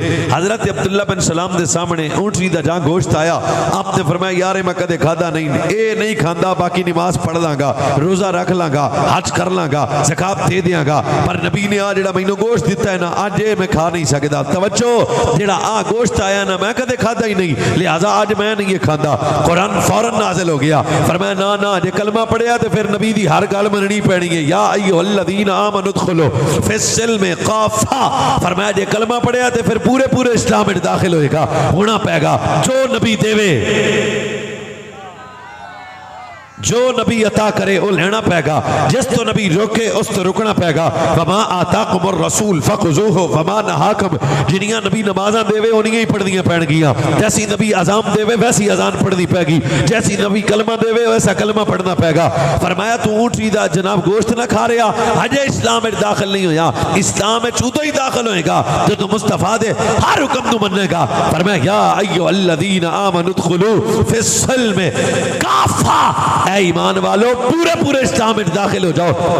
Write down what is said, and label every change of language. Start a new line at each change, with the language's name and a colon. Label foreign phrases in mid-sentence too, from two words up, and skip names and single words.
Punjabi: حضرت عبداللہ بن سلام دے سامنے اونٹنی دا جہاں گوشت آیا، آپ نے فرمایا یار میں کدے کھادا نہیں، اے نہیں کھاندا، باقی نماز پڑھ لاں گا، روزہ رکھ لاں گا، حج کر لاں گا، زکات دے دیاں گا، پر نبی نے آ جڑا مینوں گوشت دیتا ہے نا اج میں کھا نہیں سکدا۔ توجہ، جڑا آ گوشت آیا نا میں کدے کھادا ہی نہیں، لہذا آج میں نہیں یہ کھاندا۔ قرآن فوراً نازل ہو گیا، فرمایا نا نا جے کلمہ پڑھیا تے پھر نبی دی ہر گل مننی پینی ہے۔
Arabic: یا ایھا الذین آمنوا ادخلوا فی السلم کافہ،
Punjabi: فرمایا جے کلمہ پڑھیا تے پھر پورے اسلام میں داخل ہوئے گا، ہونا پائے گا۔ جو نبی دیوے، جو نبی عطا کرے وہ لینا پائے گا، جس تو نبی روکے اس تو رکنا پائے گا۔
Arabic: وما آتاکم الرسول فخذوہ وما نہاکم،
Punjabi: جنیاں نبی نمازاں دے انہی پڑھنیاں پڑن گیاں، جیسی نبی اذان دے ویسی اذان پڑھنی پائے گی، جیسی نبی کلمہ دے ویسا کلمہ پڑھنا پائے گا۔ فرمایا تو اونٹنی دا جناب گوشت نہ کھا رہا، ہجے اسلام میں داخل نہیں ہویا، اسلام میں چودہ ہی داخل ہوئے گا جو تو مصطفیٰ دے ہر حکم تو مننے گا۔
Urdu: فرمایا
Arabic: یا ایھا الذین آمنوا ادخلوا فی السلم کافہ،
Urdu: اے ایمان والو پورے اسلام میں داخل ہو جاؤ۔